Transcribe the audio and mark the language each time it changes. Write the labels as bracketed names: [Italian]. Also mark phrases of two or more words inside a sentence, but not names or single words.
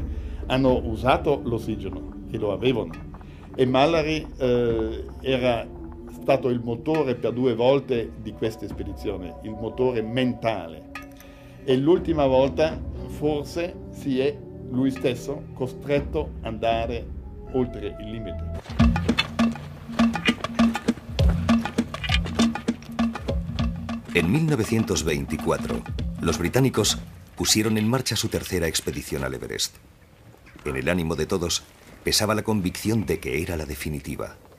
[Italian] Hanno usato l'ossigeno e lo avevano. E Mallory era stato il motore per 2 volte di questa spedizione, il motore mentale. E l'ultima volta forse si è lui stesso costretto ad andare oltre il limite. [Spanish] En 1924, los británicos pusieron en marcha su tercera expedición al Everest. En el ánimo de todos pesaba la convicción de que era la definitiva.